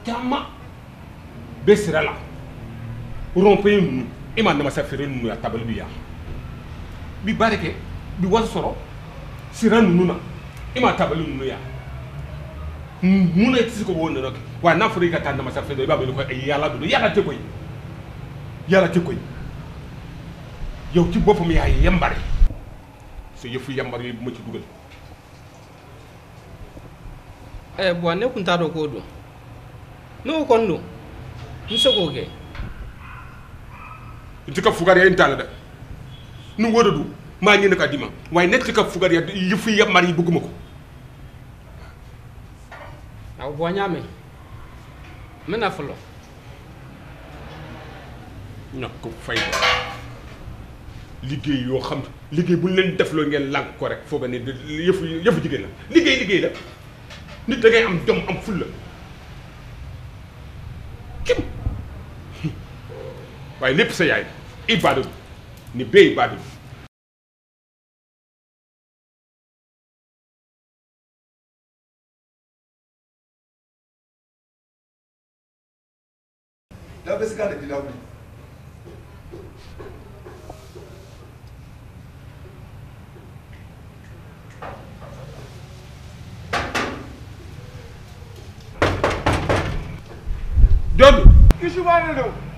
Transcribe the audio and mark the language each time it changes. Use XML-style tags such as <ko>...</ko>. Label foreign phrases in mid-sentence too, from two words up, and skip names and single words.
<bm>bɛ sira la rond-point ninnu e ma namasa feere ninnu ya tabali bi yan bi baara kɛ bi wari sɔrɔ sira ninnu na e ma tabali ninnu yan mun na i tɛ se k'o nɔnɔ kɛ wa n'a fɔra i ka taa namasa feere i b'a miiri ko yala don yala tɛ koyi yala tɛ koyi</bm> <wo>yow ci boppam yaa yambare sa yëfu yambare yi bu ma ci dugal.</wo> <bm>Bois ne kun t'a dɔn k'o don n'o kɔni don n bɛ se k'o kɛ. I tɛ ka fugariya in t'a la dɛ ni wo de don n b'a ɲini ka d'i ma waaye ne tɛ ka fugariya</bm> <wo>yëfu yambare yi bëgguma ko.</wo> <bm>Awɔ Bois n y'a mɛn n bɛ na fɔlɔ.</bm> <wo>ñàkk fay liggéey yoo xam liggéey bu ñu leen defloo ngeen lànk ko rek foog ne yëfu jigéen la liggéey la nit da ngay am jom am fulla kim waaye lépp sa yaay i baadu ni béy baadu</wo> <bm>da bɛ se ka de dilaw John Kisubane do</bm>